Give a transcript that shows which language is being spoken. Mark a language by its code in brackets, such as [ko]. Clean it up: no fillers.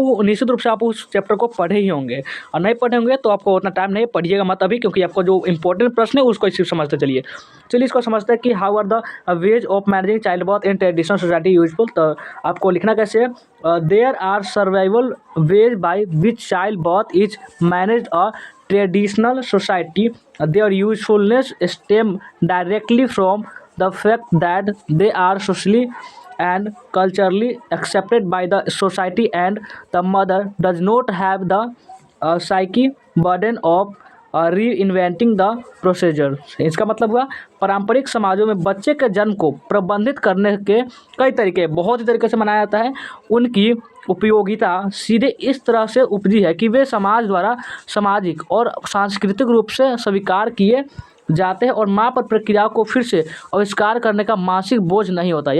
[hi] आप वो निश्चित रूप से आप उस चैप्टर को पढ़े ही होंगे, और नहीं पढ़े होंगे तो आपको उतना टाइम नहीं, पढ़िएगा मत अभी, क्योंकि आपको जो इंपॉर्टेंट प्रश्न है उसको सिर्फ समझते चलिए। चलिए इसको समझते हैं कि [en] How are the ways of managing child birth in traditional society useful. [hi] तो आपको लिखना कैसे है, [en] There are survival ways by which child birth is managed a traditional society. Their usefulness stem directly from the fact that they are socially and culturally accepted by the society, and the mother does not have the psyche burden of reinventing the procedure. [hi] इसका मतलब हुआ, पारंपरिक समाजों में बच्चे के जन्म को प्रबंधित करने के कई तरीके, बहुत ही तरीके से मनाया जाता है। उनकी उपयोगिता सीधे इस तरह से उपजी है कि वे समाज द्वारा सामाजिक और सांस्कृतिक रूप से स्वीकार किए जाते हैं, और माँ पर प्रक्रियाओं को फिर से आविष्कार करने का मानसिक बोझ नहीं होता।